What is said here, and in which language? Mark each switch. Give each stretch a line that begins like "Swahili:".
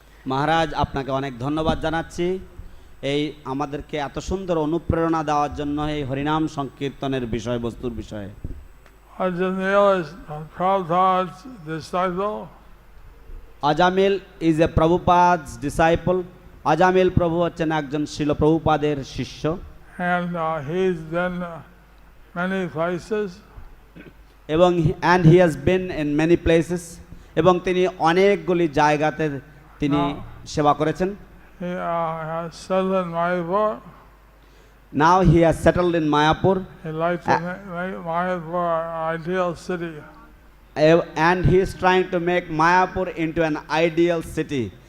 Bangla: মহারাজ আপনাকে অনেক ধন্যবাদ জানাচ্ছি এই আমাদেরকে এত সুন্দর অনুপ্রেরণা দেওয়ার জন্য এই হরিনাম সংকীর্তনের বিষয়বস্তুর বিষয়ে।
English: Ajamil is Prabhupada's disciple. Ajamil is a Prabhupada's disciple.
Bangla: আজামিল প্রভু হচ্ছেন একজন শিল প্রভুপাদের শিষ্য।
English: And he's been many places.
Bangla: এবং
English: and he has been in many places
Bangla: এবং তিনি অনেকগুলি জায়গাতে তিনি সেবা করেছেন।
English: He has settled in Mayapur. Now he has settled in Mayapur. He likes to make Mayapur an ideal city. And he is trying to make Mayapur into an ideal city.